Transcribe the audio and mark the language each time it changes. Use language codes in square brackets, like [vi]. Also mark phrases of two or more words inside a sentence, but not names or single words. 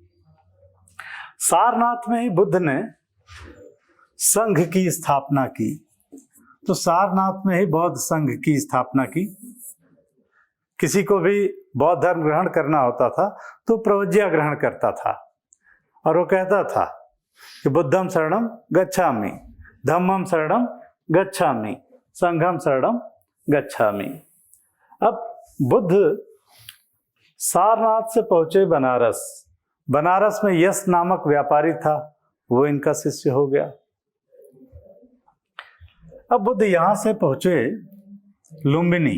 [hi] सारनाथ में ही बुद्ध ने संघ की स्थापना की। तो सारनाथ में ही बौद्ध संघ की स्थापना की। किसी को भी बौद्ध धर्म ग्रहण करना होता था तो प्रवज्या ग्रहण करता था, और वो कहता था कि [pi] बुद्धम शरणम गच्छामि, धम्मम शरणम गच्छामि, [hi] संघम शरणम गच्छामि। अब बुद्ध सारनाथ से पहुंचे बनारस। बनारस में यश नामक व्यापारी था, वो इनका शिष्य हो गया। अब बुद्ध यहां से पहुंचे लुम्बिनी।